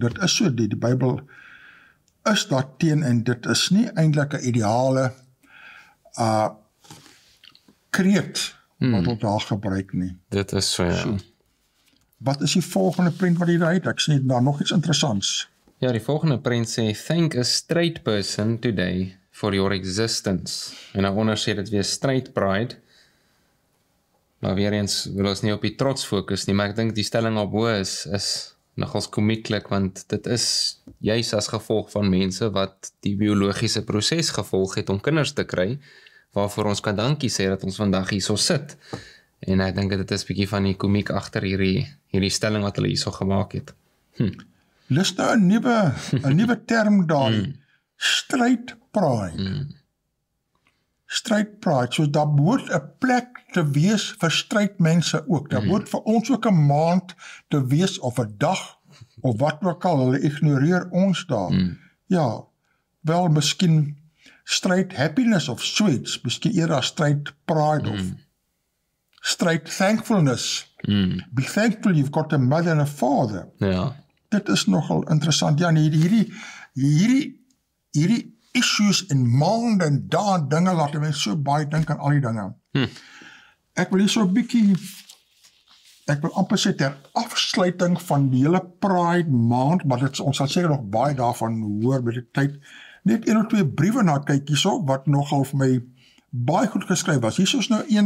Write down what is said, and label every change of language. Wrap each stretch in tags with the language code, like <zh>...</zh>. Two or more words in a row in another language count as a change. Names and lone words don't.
<af>Dit is so, die Bybel is daar teen, en dit is nie eintlik 'n ideale kreet wat ons daar gebruik nie. Dit is so, ja. Wat is die volgende prent wat hier uit? Ek sien daar nog iets interessants. Ja, die volgende prent sê,</af> <en>thank a straight person today for your existence.</en> <af>En daaronder sê dit weer</af> <en>straight pride.</en> <af>Maar weer eens wil ons nie op die trots fokus nie, maar ek dink die stelling op bo is nogals komieklik, want dit is juis as gevolg van mense wat die biologiese proses gevolg het om kinders te kry, waarvoor ons kan dankie sê dat ons vandag hierso sit. En ek dink dit is 'n bietjie van die komiek agter hierdie stelling wat hulle hierso gemaak het. Dis nou 'n nuwe term daar.</af> <en>Straight pride. Straight pride,</en> <af>so daar behoort 'n plek te wees vir straight mense ook. Daar behoort vir ons ook 'n maand te wees, of 'n dag, of wat ook al, hulle ignoreer ons daar. Ja, wel miskien</af> <en>straight happiness</en> <af>of sweets, miskien eerder</af> <en>straight pride</en> <af>of</af> <en>straight thankfulness. Be thankful you've got a mother and a father.</en> <af>Ja. Dit is nogal interessant. Ja, hierdie issues en maande en dae dinge laat mense so baie dink aan al die dinge. Ek wil hier so 'n bietjie, ek wil amper sê ter afsluiting van die hele Pride maand, maar ons sal seker nog baie daarvan hoor met die tyd, net 1 of 2 briewe na kyk hierso, wat nogal vir my baie goed geskryf was.</af>